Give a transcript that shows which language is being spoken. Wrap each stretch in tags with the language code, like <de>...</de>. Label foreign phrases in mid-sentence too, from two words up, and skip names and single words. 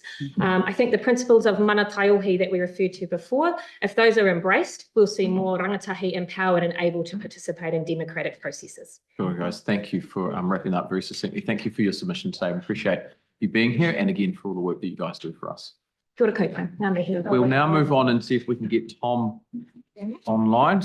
<en>I think the principles of</en> <mi>mana Taiohi</mi> <en>that we referred to before, if those are embraced, we'll see more rangatahi empowered and able to participate in democratic processes. Sure, guys. Thank you for wrapping up very succinctly. Thank you for your submission today. We appreciate you being here, and again for all the work that you guys do for us.</en> <mi>Kia ora koutou.</mi> <en>We'll now move on and see if we can get Tom online.</en>